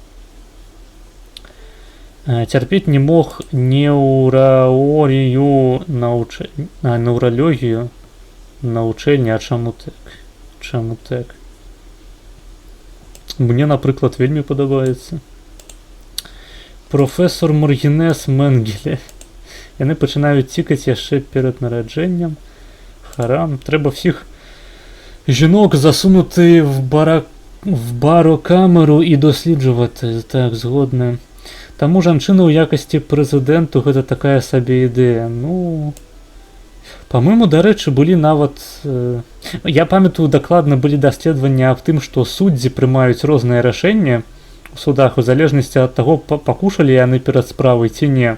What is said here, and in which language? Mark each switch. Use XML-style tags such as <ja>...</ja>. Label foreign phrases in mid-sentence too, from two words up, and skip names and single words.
<be>Цярпець не мог неўралогію, на вучэльні, а чаму так? Чаму так? Мне, напрыклад, вельмі падабаецца. Професор Моргенес Менгеле. Яны пачынаюць цікаць яшчэ перад нараджэннем. Харам.</be> <uk>Трэба всіх жінок засунути в барокамеру і досліджувати.</uk> <be>Так, згодны. Таму жанчыны ў якасці прэзідэнту гэта такая сабе ідэя. Ну... Па-мойму, дарэчы, былі нават... Я памятаю, дакладна былі даследаванні аб тым, што суддзі прымаюць розныя рашэнні у судах у залежнасці ад таго, пакушалі яны перад справай ці не.</be>